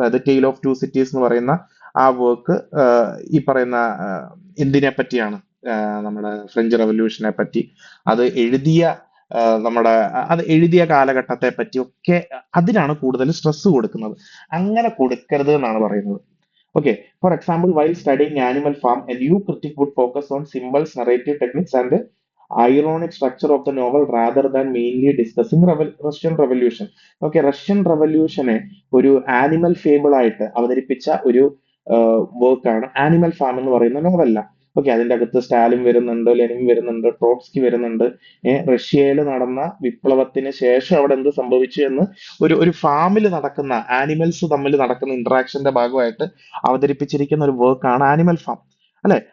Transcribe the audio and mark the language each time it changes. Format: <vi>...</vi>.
<ml>അതായത് tale of two cities എന്ന് പറയുന്ന ആ വർക്ക് ഈ പറയുന്ന എന്തിനെ പറ്റിയാണ്, നമ്മുടെ ഫ്രഞ്ച് റവല്യൂഷനെ പറ്റി, അത് എഴുതിയ നമ്മുടെ അത് എഴുതിയ കാലഘട്ടത്തെ പറ്റി ഒക്കെ അതിനാണ് കൂടുതൽ സ്ട്രെസ് കൊടുക്കുന്നത്. അങ്ങനെ കൊടുക്കരുത് എന്നാണ് പറയുന്നത്.</ml> <en>Okay, for example, while studying Animal Farm, a new critic would focus on symbols, narrative techniques, and the ironic structure of the novel rather than mainly discussing Russian Revolution.</en> <ml>Okay, Russian റവല്യൂഷനെ ഒരു animal fable ആയിട്ട് അവതരിപ്പിച്ച ഒരു വർക്കാണ് animal farm എന്ന് പറയുന്ന novella. Okay, അതിന്റെ അകത്ത് സ്റ്റാലിൻ വരുന്നുണ്ട്, ലെനിൻ വരുന്നുണ്ട്, ട്രോട്സ്കി വരുന്നുണ്ട്. റഷ്യയിൽ നടന്ന വിപ്ലവത്തിന് ശേഷം അവിടെ എന്ത് സംഭവിച്ചു എന്ന് ഒരു ഫാമിൽ നടക്കുന്ന ആനിമൽസ് തമ്മിൽ നടക്കുന്ന ഇന്ററാക്ഷന്റെ ഭാഗമായിട്ട് അവതരിപ്പിച്ചിരിക്കുന്ന ഒരു വർക്കാണ് ആനിമൽ ഫാം, അല്ലെ?</ml>